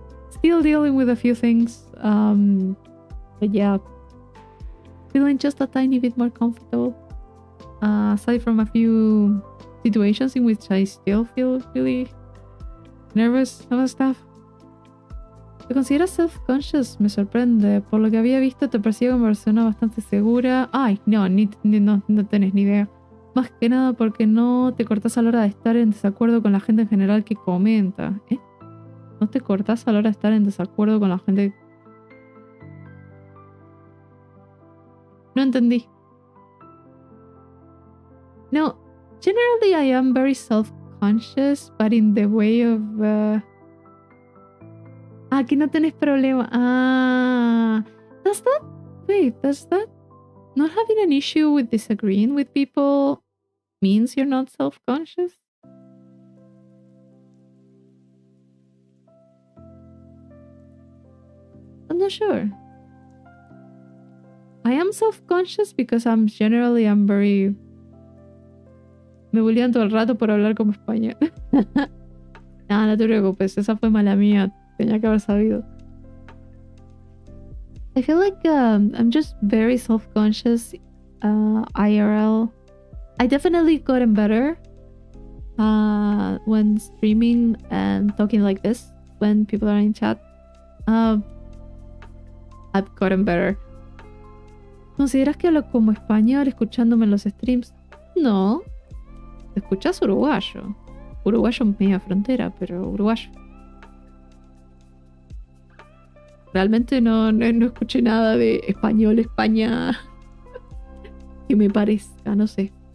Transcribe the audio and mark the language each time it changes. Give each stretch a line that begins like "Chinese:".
English: Still dealing with a few things. But yeah. Feeling just a tiny bit more comfortable. Aside from a few situations in which I still feel really nervous about stuff.
Spanish: ¿Te consideras self-conscious? Me sorprende. Por lo que había visto, te percibo como persona bastante segura. Ay, no, no tenés ni idea. Más que nada porque no te cortás a la hora de estar en desacuerdo con la gente en general que comenta. ¿Eh? ¿No te cortás a la hora de estar en desacuerdo con la gente? No entendí.
English: No, generally I am very self-conscious, but in the way of...
Spanish: que no tenés problema.
English: Does that... Wait, does that... Not having an issue with disagreeing with people means you're not self-conscious? I'm not sure. I am self-conscious because I'm very...
Spanish: Me bullean todo el rato por hablar como español. No te preocupes, esa fue mala mía. Tenía que haber sabido.
English: I feel like I'm just very self-conscious IRL. I definitely gotten better when streaming and talking like this when people are in chat. I've gotten better.
Spanish: ¿Consideras que hablo como español escuchándome en los streams? No. ¿Te escuchás uruguayo? Uruguayo media frontera, pero uruguayo. Realmente no escuché nada de español, España que me parezca, no sé.